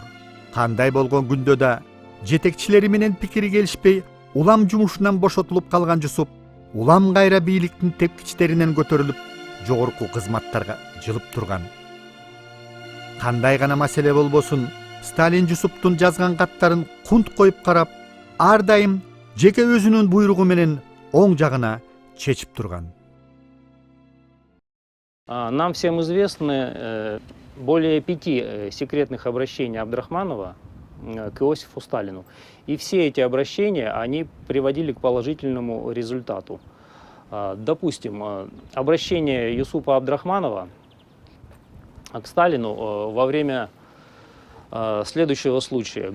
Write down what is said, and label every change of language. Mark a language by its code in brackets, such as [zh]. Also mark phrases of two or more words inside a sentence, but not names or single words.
[ky] Кандай болгон күндө да жетекчилери менен пикири келишпей, улам жумушунан бошотулуп калган Жусуп улам кайра бийликтин тепкичтеринен көтөрүлүп, жогорку кызматтарга жылып турган. Кандай гана маселе болбосун, Сталин Жусуптун жазган каттарын кунт коюп карап, ар дайым жеке өзүнүн буйругу менен оң жагына чечип турган. [ru] Нам всем известны более 5 секретных обращений Абдрахманова к Иосифу Сталину. И все эти обращения, они приводили к положительному результату. Допустим, обращение Юсупа Абдрахманова к Сталину во время следующего случая.